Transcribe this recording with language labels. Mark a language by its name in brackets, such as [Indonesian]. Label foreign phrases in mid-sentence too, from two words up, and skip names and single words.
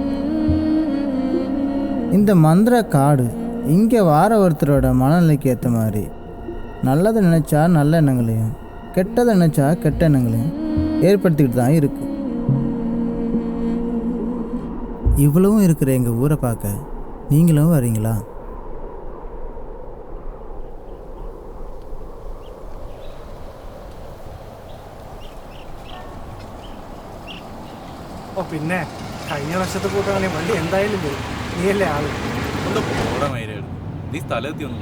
[Tamil] இந்த மந்திர காடு இங்கே வார ஒருத்தரோட மனநிலைக்கு ஏற்ற மாதிரி நல்லதை நினச்சா நல்ல எண்ணங்களையும், கெட்டதை நினச்சா கெட்ட எண்ணங்களையும் ஏற்படுத்திக்கிட்டு தான் இருக்கு. இவ்வளவும் இருக்கிற எங்கள் ஊரை பார்க்க நீங்களும் வரீங்களா? [Malayalam] ഓ പിന്നെ കഴിഞ്ഞ വർഷത്തെ കൂട്ടാണെ വണ്ടി എന്തായാലും വരും. നീയല്ലേ ആള്? ഒന്ന് പോടാ മൈരേട്. നീ സ്ഥലത്തി ഒന്നും